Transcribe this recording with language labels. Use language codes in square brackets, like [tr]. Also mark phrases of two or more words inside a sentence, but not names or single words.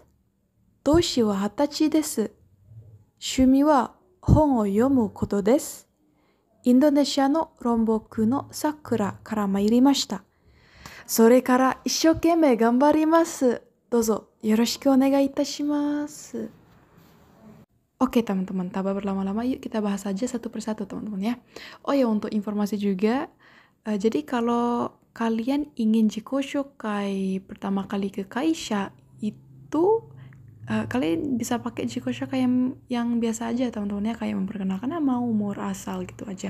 [ja] 年は20歳です。趣味は本を読むことです。インドネシアのロンボクの桜から参りました。それから一生懸命頑張ります。どうぞよろしくお願いいたします。 [id] Oke teman-teman, tanpa berlama-lama yuk kita bahas saja satu persatu teman-teman ya. Oh ya, untuk informasi juga, jadi kalau kalian ingin [ja] 自己紹介 [id] pertama kali ke Kaisha itu kalian bisa pakai [ja] 自己紹介 [id] yang biasa aja teman-teman ya, kayak memperkenalkan nama, umur, asal gitu aja.